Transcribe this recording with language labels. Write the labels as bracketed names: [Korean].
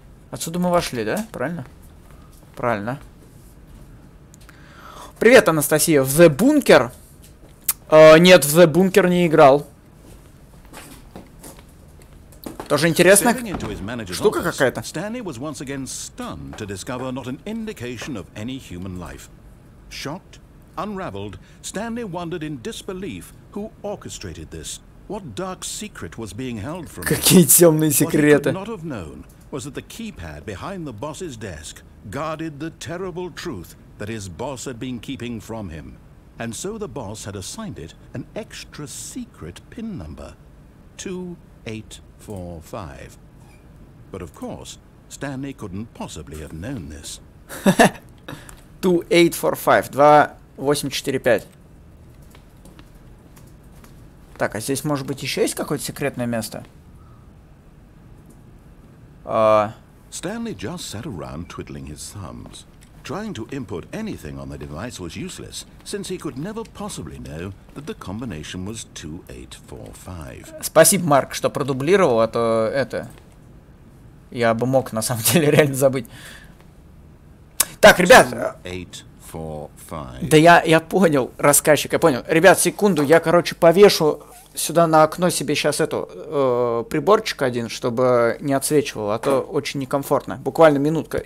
[Russian] Отсюда мы вошли, да? Правильно? Правильно. Привет, Анастасия. В The Bunker? Нет, в The Bunker не играл. Тоже интересная штука какая-то. [English] Stanley was once again stunned to discover not an indication of any human life. Shocked, unraveled, Stanley wondered in disbelief who orchestrated this. What dark secret was being held from him? [Russian] Какие темные секреты. [English] What he could not have known was that the keypad behind the boss's desk guarded the terrible truth that his boss had been keeping from him. And so the boss had assigned it an extra secret PIN number, 2845. But of course, Stanley couldn't possibly have known this. 2845, 2845. [Russian] Так, а здесь, может быть, еще есть какое-то секретное место? [English] Stanley just sat around twiddling his thumbs. Trying to input anything on the device was useless, since he could never possibly know that the combination was 2845. [Russian] Спасибо, Марк, что продублировал, а то это... Я бы мог, на самом деле, реально забыть. Так, ребят... 2845. Да я понял, рассказчик, я понял. Ребят, секунду, я, короче, повешу сюда на окно себе сейчас эту приборчик один, чтобы не отсвечивал, а то очень некомфортно. Буквально минутка.